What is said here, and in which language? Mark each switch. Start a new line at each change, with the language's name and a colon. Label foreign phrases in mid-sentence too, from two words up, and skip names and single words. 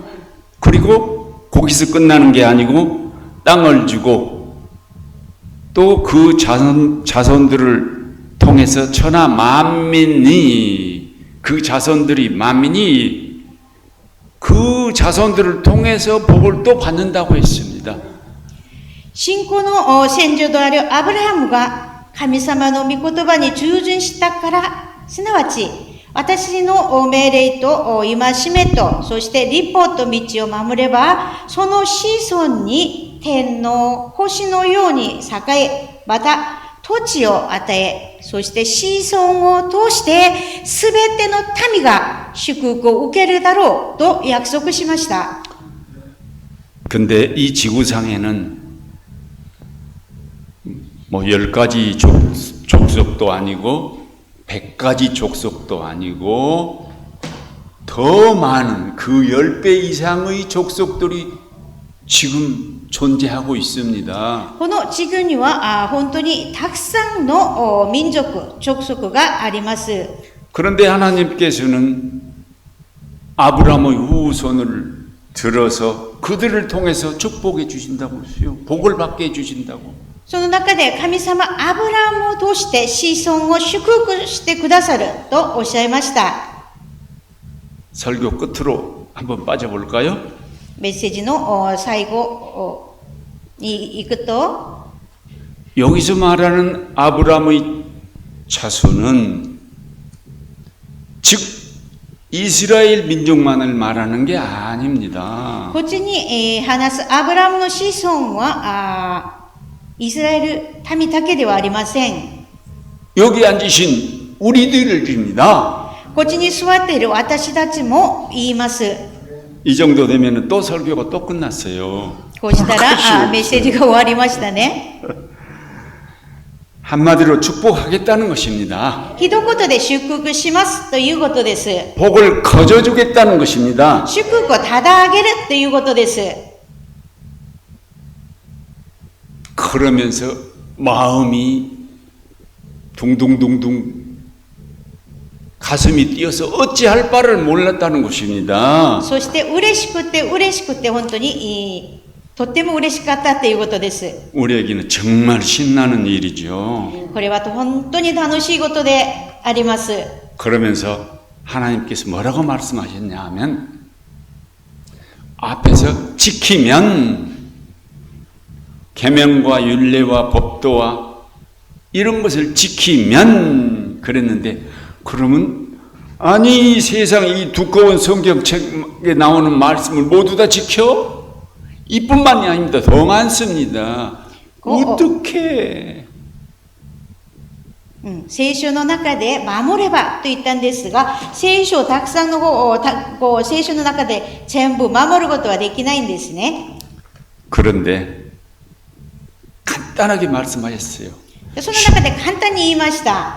Korean: 그리고 거기서 끝나는 게 아니고 땅을 주고 또 그 자손들을 통해서 천하 만민이 그 자손들을 통해서 복을 또 받는다고 했습니다.
Japanese: 信仰の先祖であるアブラハムが神様の御言葉に従順したから、すなわち私の命令と戒めと、そして律法と道を守れば、その子孫に天の星のように栄え、また土地を与え、そして子孫を通してすべての民が祝福を受けるだろうと約束しました。
Korean: 근데 이 지구상에는 10가지 족속도 아니고 100가지 족속도 아니고 더 많은 그 10배 이상의 족속들이 지금 존재하고 있습니다.
Japanese: この地球には本当にたくさんの民族、족속があります。
Korean: 그런데 하나님께서는 아브라함의 후손을 들어서 그들을 통해서 축복해 주신다고 했어요. 복을 받게 해 주신다고.
Japanese: その中で神様アブラハムを通して子孫を祝福してくださるとおっしゃいました。
Korean: 설교 끝으로 한번 빠져볼까요?
Japanese: メッセージの最後に行くと、
Korean: 여기서 말하는 아브라함의 자손은 즉 이스라엘 민족만을 말하는 게 아닙니다.
Japanese: こっちに話すアブラハムの子孫はイスラエル民だけではありません。
Korean: 여기 앉으신 우리들입니다.
Japanese: こっちに座っている私たちも言います。
Korean: 이 정도 되면 또 설교가 또 끝났어요.
Japanese: こうしたらメッセージが終わりましたね。
Korean: 한마디로 축복하겠다는 것입니다.
Japanese: 一言で祝福しますということです。
Korean: 복을 거저주겠다는 것입니다.
Japanese: 祝福をただあげるということです。
Korean: 그러면서 마음이 둥둥둥둥 가슴이 뛰어서 어찌할 바를 몰랐다는 것입니다.
Japanese: そして嬉しくて本当にとっても嬉しかったということです。
Korean: 우리에게는 정말 신나는 일이죠.
Japanese: これは本当に楽しいことであります。
Korean: 그러면서 하나님께서 뭐라고 말씀하셨냐 하면 앞에서 지키면 계명과 율례와 법도와 이런 것을 지키면 그랬는데 그러면 아니 세상 이 두꺼운 성경책에 나오는 말씀을 모두 다 지켜? 이뿐만이 아닙니다. 더 많습니다. 어떻게?
Japanese: 聖書の中で守ればと言ったんですが、聖書をたくさんの聖書の中で全部守ることはできないんですね。
Korean: 그런데 간단하게 말씀하셨어요.
Japanese: その中で簡単に言いました。